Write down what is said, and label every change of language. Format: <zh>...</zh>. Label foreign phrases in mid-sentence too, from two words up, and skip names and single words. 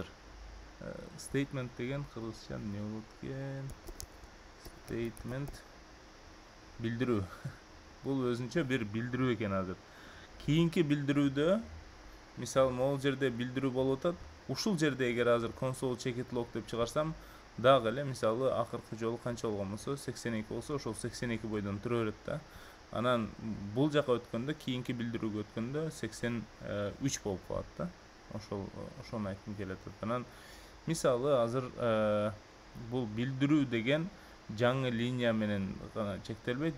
<ky>Statement деген кыргызча эмне болот экен? Statement билдирүү. Бул өзүнчө бир билдирүү экен азыр. Кийинки билдирүүдө мисалы могул жерде билдирүү болуп атат. Ушул жерде эгер азыр</ky> <en>console check it log</en> <ky>деп чыгарсам, дагы эле мисалы акыркы жолу канча болгон болсо 82 болсо ошол 82 бойдон тура берет да. Анан бул жака өткөндө кийинки билдирүүгө өткөндө 83 болуп калат да. Ошону айткым келет. Анан мисалы азыр бул билдирүү деген жаңы линия менен гана чектелбейт.</ky>